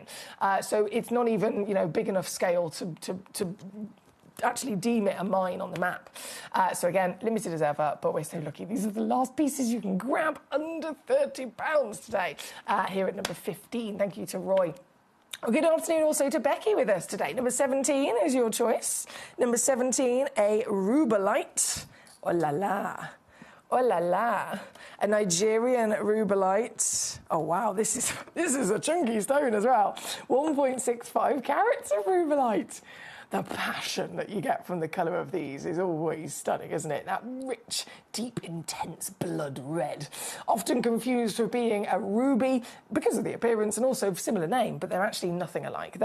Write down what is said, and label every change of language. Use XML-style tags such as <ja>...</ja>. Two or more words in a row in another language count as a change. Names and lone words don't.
<en>So it's not even, big enough scale to actually deem it a mine on the map. So again, limited as ever, but we're so lucky. These are the last pieces you can grab under £30 today here at number 15. Thank you to Roy. Well, good afternoon also to Becky with us today. Number 17 is your choice. Number 17, a rubellite. Oh la la. Oh la la. A Nigerian rubellite. Oh wow, this is a chunky stone as well. 1.65 carats of rubellite. The passion that you get from the colour of these is always stunning, isn't it? That rich, deep, intense blood red. Often confused with being a ruby because of the appearance and also similar name, but they're actually nothing alike.</en>